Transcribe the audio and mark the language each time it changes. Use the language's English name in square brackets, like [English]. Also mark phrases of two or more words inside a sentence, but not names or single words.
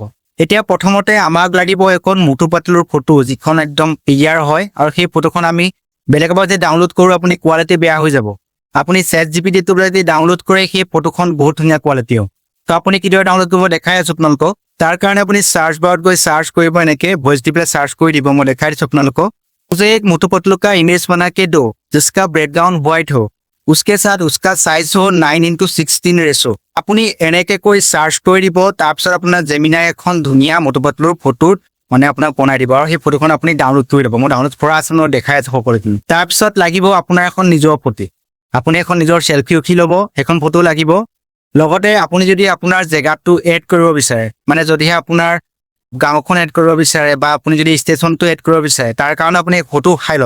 [Assamese] এতিয়া প্ৰথমতে আমাক লাগিব এখন মটু পাতলুৰ ফটো, যিখন একদম ক্লিয়াৰ হয় আৰু সেই ফটোখন আমি বেলেগৰ পৰা যদি ডাউনলোড কৰোঁ আপুনি কোৱালিটি বেয়া হৈ যাব। আপুনি ChatGPTটো যদি ডাউনলোড কৰে সেই ফটোখন বহুত ধুনীয়া কোৱালিটিও। তো আপুনি কিদৰে ডাউনলোড কৰিব দেখাই আছোঁ আপোনালোকক। তাৰ কাৰণে আপুনি সাৰ্চ বাৰত গৈ সাৰ্চ কৰিব, এনেকৈ ভইচ দি পেলাই সাৰ্চ কৰি দিব। মই দেখাই দিছোঁ আপোনালোকক। [Hindi] मुझे एक मोटू पतलू का इमेज बना के दो जिसका बैकग्राउंड व्हाइट हो, उसके साथ उसका साइज हो 9:16 रेशो। [Assamese] আপুনি এনেকে কৈ সাৰ্চ কৰি দিব। তাৰপিছত আপোনাৰ জেমিনাই এখন ধুনীয়া মোটু পাতলুৰ ফটোত মানে আপোনাক বনাই দিব আৰু সেই ফটোখন আপুনি ডাউনলোড কৰি দিব। মই ডাউনলোড কৰা আছে, মই দেখাই আছোঁ সকলোখিনি। তাৰপিছত লাগিব আপোনাৰ এখন নিজৰ ফটো। আপুনি এখন নিজৰ চেলফি উঠি ল'ব, সেইখন ফটো লাগিব। লগতে আপুনি যদি আপোনাৰ জেগাটো এড কৰিব বিচাৰে, মানে যদিহে আপোনাৰ গাঁওখন এড কৰিব বিচাৰে বা আপুনি যদি ষ্টেচনটো এড কৰিব বিচাৰে, তাৰ কাৰণে আপুনি ফটো উঠাই ল'ব।